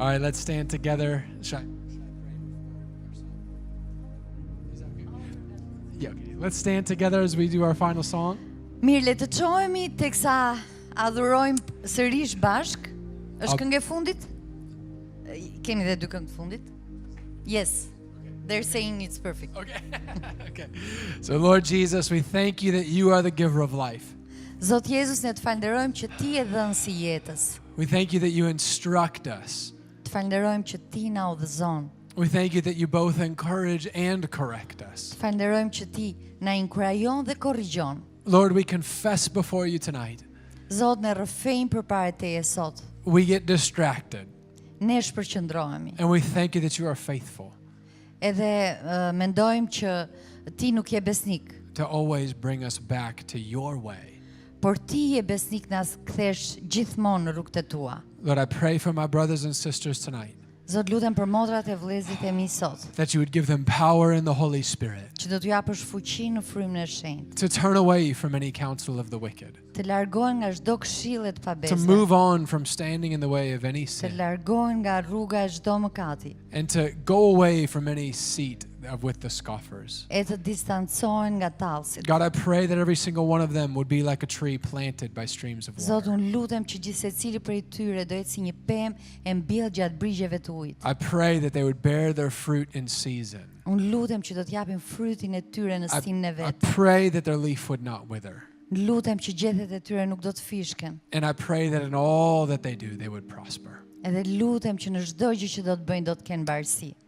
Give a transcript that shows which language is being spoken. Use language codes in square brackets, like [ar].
[en] All right, let's stand together. Should I pray before our song? Is that okay? Yeah, okay. Let's stand together as we do our final song. [sq] Mirë, le të çohemi teksa adhurojmë sërish bashk. Është Au- këngë e fundit? Kemi edhe 2 këngë të fundit? [en] Yes. They're saying it's perfect. Okay. Okay. So, Lord Jesus, we thank you that you are the giver of life. [sq] Zot Jezus, ne të falenderojmë që ti e dhënësi i jetës. [en] We thank you that you instruct us. [sq] Të falenderojmë që ti na udhëzon. [en] We thank you that you both encourage and correct us. [sq] Të falenderojmë që ti na inkurajon dhe korrigjon. [en] Lord, we confess before you tonight. [sq] Zot, ne rrëfejmë përpara teje sot. [en] We get distracted, [sq] Ne shpërqendrohemi. [en] and we thank you that you are faithful [sq] Edhe mendojmë që ti nuk je besnik, [en] to always bring us back to your way. [sq] por ti je besnik na kthesh gjithmonë në rrugët e tua. [en] Lord, I pray for my brothers and sisters tonight. [sq] Zot, lutem për motrat e vëllezërit e mi sot, [en] that you would give them power in the Holy Spirit [sq] që do t'ju japësh fuqi në frymën e shenjtë, [en] to turn away from any counsel of the wicked, [sq] të largohen nga çdo këshillë të [en] to [sq] pabesme, [en] move on from standing in the way of any [sq] të [en] sin, [sq] largohen nga rruga e çdo mëkati, [en] and to go away from any seat with the scoffers. [sq] e të distancohen nga tallësit. [en] God, I pray that every single one of them would be like a tree planted by streams of [sq] Zot, [en] water. [sq] unë lutem që gjithsecili prej tyre do jetë si një pemë e mbjellë gjatë brigjeve të ujit. [en] I pray that they would bear their fruit in season. [sq] Unë lutem që do t'japin frytin e tyre në stinën e [en] I [sq] vet. [en] pray that their leaf would not wither. [sq] Lutem që gjethet e tyre nuk do të fishken. [en] And I pray that in all that they do, they would prosper. [sq] Edhe lutem që në çdo gjë që do të bëjnë do të kenë mbarësi.